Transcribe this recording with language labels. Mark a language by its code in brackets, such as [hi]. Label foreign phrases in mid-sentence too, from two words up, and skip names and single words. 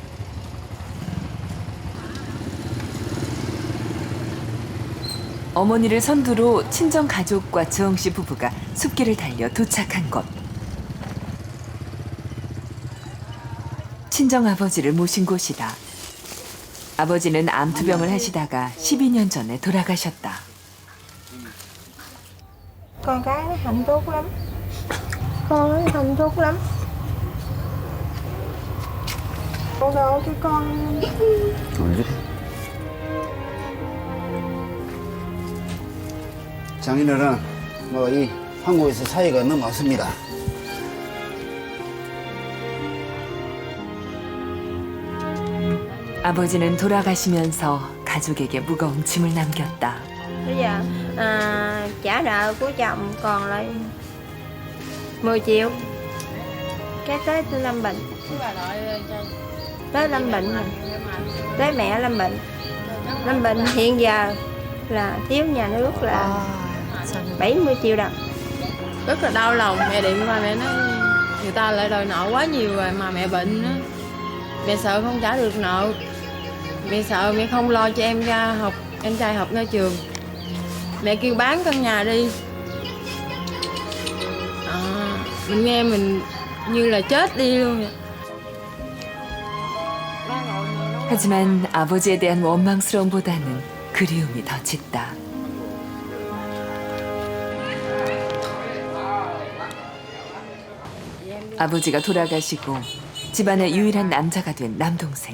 [ko] 어머니를 선두로 친정 가족과 지영 씨 부부가 숲길을 달려 도착한 곳. 친정 아버지를 모신 곳이다. 아버지는 암투병을 하시다가 12년 전에 돌아가셨다. [vi] Con cái nó hạnh phúc lắm. Con ấy hạnh phúc lắm. Con đâu cái con. [ko] 장인어른, 뭐 이 한국에서 사이가 너무 없습니다. 아버지는 돌아가시면서 가족에게 무거운 짐을 남겼다. [vi] Bây giờ trả nợ của chồng còn lại 10 triệu. Cái tới tôi lâm bệnh. Tới lâm bệnh rồi. Tới mẹ lâm bệnh. Lâm bệnh hiện giờ là thiếu nhà nước là 70 triệu đồng. Rất là đau lòng, mẹ điện qua mẹ nói người ta lại đòi nợ quá nhiều rồi mà mẹ bệnh á. Mẹ sợ không trả được nợ. Mẹ sợ mẹ không lo cho em ra học, em trai học ra trường. Mẹ kêu bán căn nhà đi. Mình nghe mình như là chết đi luôn. [ko] 하지만 아버지에 대한 원망스러움보다는 그리움이 더 짙다. 아버지가 돌아가시고 집안의 유일한 남자가 된 남동생.